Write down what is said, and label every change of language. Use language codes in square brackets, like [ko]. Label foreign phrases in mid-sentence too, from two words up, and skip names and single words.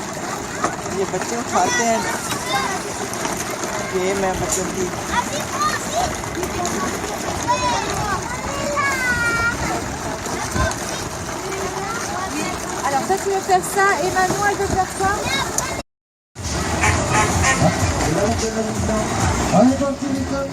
[hi] ये बच्चे उठाते हैं, गेम है बच्चों की। [fr] Alors toi tu veux faire ça et Manon elle veut faire ça.